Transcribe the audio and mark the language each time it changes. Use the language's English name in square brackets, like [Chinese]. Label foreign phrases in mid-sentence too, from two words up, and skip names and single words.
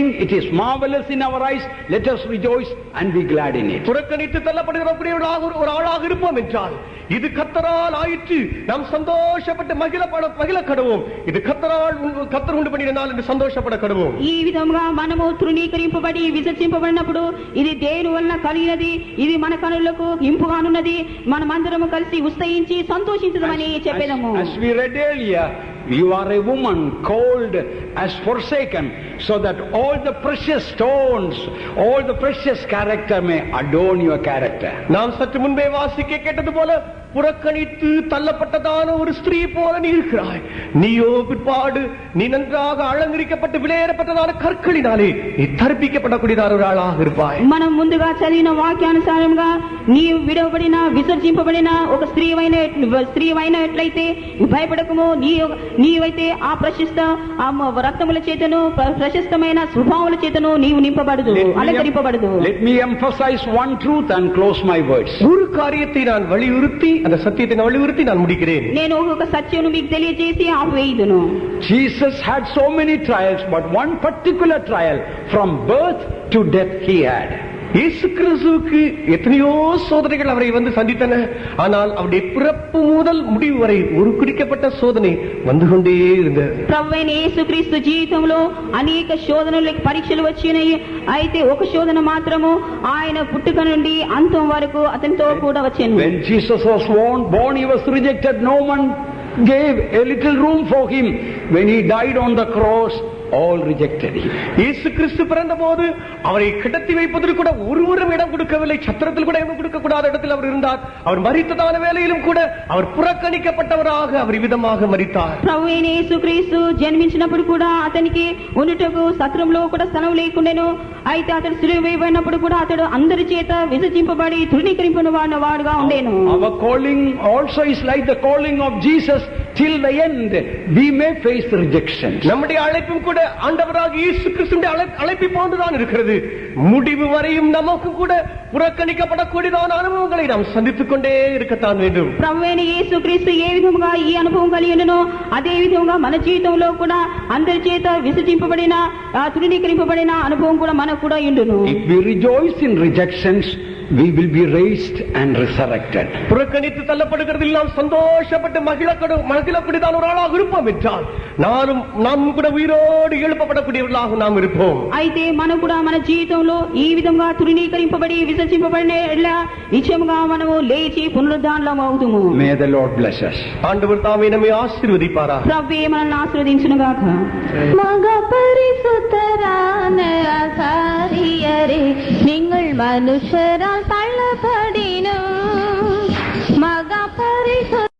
[English] It is marvelous in our eyes. Let us rejoice and be glad in it. [Tamil] புறக்கணித்து தள்ளப்படுகிற ஒரு ஆளாக இருப்போம் என்றால் இது கர்த்தரால் ஆயிற்று, நாம் சந்தோஷப்பட்டு மகிழ கடவோம். இது கர்த்தர் உண்டு பண்ணினார் என்று சந்தோஷப்பட கடவோம். [Telugu] ఈ విధముగా మనము తృణీకరింపబడి విసర్జింపబడినప్పుడు ఇది దేవుని వలన కలిగినది, ఇది మన కనులకు ఇంపుగానున్నది, మనమందరము కలిసి ఉత్సహించి సంతోషించదమని చెప్పేదము. [English] As we read earlier, you are a woman called as forsaken, so that all the precious stones, all the precious character may adorn your character. [Tamil] நாம் சற்று முன்பே வாசிக்க கேட்டது போல புறக்கணித்து தள்ளப்பட்டதான ஒரு ஸ்திரீ போல நீ இருக்கிறாய். நீயோ பிற்பாடு நீ நன்றாக அலங்கரிக்கப்பட்டு விலையேறப்பட்டதான கற்களினாலே நீ தரிப்பிக்கப்படக்கூடியதான ஒரு ஆளாக இருப்பாய். [Telugu] మనం ముందుగా చదివిన వాక్యానుసారంగా నీవు విడవబడిన విసర్జింపబడిన ఒక స్త్రీ అయినట్లయితే భయపడకము. నీవైతే ఆ ప్రశస్త రక్తముల చేతను ప్రశస్తమైన స్వభావముల చేతను నీవు నింపబడదు, అలంకరింపబడదు. [English] Let me emphasize one truth and close my words. [Tamil] ஒரு காரியத்தை நான் வலியுறுத்தி அந்த சத்தியத்தை நான் வலியுறுத்தி நான் முடிக்கிறேன். [Telugu] నేను ఒక సత్యమును మీకు తెలియజేసి ఆపేయుదును. [English] Jesus had so many trials, but one particular trial from birth to death he had. [Tamil] இயேசு கிறிஸ்துவுக்கு எத்தனையோ சோதனைகள் அவரை சந்தித்தன. ஆனால் அவருடைய பிறப்பு முதல் முடிவு வரை ஒரு குறிக்கப்பட்ட சோதனை வந்து கொண்டே இருந்தது. [Telugu] ప్రభువైన యేసుక్రీస్తు జీవితంలో అనేక శోధనలు పరీక్షలు వచ్చినాయి. అయితే ఒక శోధన మాత్రము ఆయన పుట్టుక నుండి అంతం వరకు అతనితో కూడా వచ్చాను. [English] When Jesus was born, he was rejected. No one gave a little room for him. When he died on the cross, all rejected him. [Tamil] இயேசு கிறிஸ்து பிறந்தபோது அவரை கிடத்தி வைப்பதற்கு கூட ஒருவரும் இடம் கொடுக்கவில்லை. சத்திரத்தில் கூட இடம் கொடுக்க கூடாத இடத்தில் அவர் இருந்தார். அவர் மரித்ததான வேளையிலும் கூட அவர் புறக்கணிக்கப்பட்டவராக அவர் விதமாக மரித்தார். [Telugu] ప్రభువైన యేసుక్రీస్తు జన్మించినప్పుడు కూడా అతనికి ఉండుటకు సత్రంలో కూడా స్థలం లేకుండెను. అయితే అతడు సిలువ వేయబడినప్పుడు కూడా అతడు అందరి చేత విసర్జింపబడి తృణీకరింపబడిన వాడుగా ఉండేను. [English] Our calling also is like the calling of Jesus till the end we may face rejection. [Tamil] நம்முடைய அழைப்பும் கூட ஆண்டவராகிய இயேசு கிறிஸ்துவின் அழைப்பை போன்றுதான் இருக்கிறது. முடிவு வரையும் நமக்கு கூட புறக்கணிக்கப்படக்கூடியதான அனுபவங்களை நாம் சந்தித்துக் கொண்டே இருக்கத்தான் வேண்டும். [Telugu] ప్రభువైన యేసుక్రీస్తు ఏ విధముగా ఈ అనుభవం కలిగి ఉన్ననో అదే విధముగా మన జీవితంలో కూడా అందరి చేత విసర్జింపబడిన తృణీకరింపబడిన అనుభవం కూడా మనకు కూడా ఉండును. [English] If we rejoice in rejections, we will be raised and resurrected. [Tamil] புறக்கணித்து தள்ளப்படுகிறதில் நாம் சந்தோஷப்பட்டு மகிழக்கூடியதான ஒரு ஆளாக இருப்போம் என்றால் நாம் கூட உயிரோடு எழுப்பப்படக்கூடியவர்களாக நாம் இருப்போம். [Telugu] అయితే మనం కూడా మన జీవితంలో ఈ విధంగా తృణీకరింపబడి విసర్జింపబడిన నిశ్చయముగా మనము లేచి పునరుద్ధానం అవుదుము. [English] May the Lord bless us. [Tamil] ஆண்டவர் தாமே நம்மை ஆசீர்வதிப்பாராக. [Telugu] ప్రభువే మనల్ని ఆశీర్వదించును గాక. [Tamil] மக பரிசுத்தரான ஆசாரியரே, நீங்கள் மனுஷரால் தள்ளப்படினும் மகா பரிசு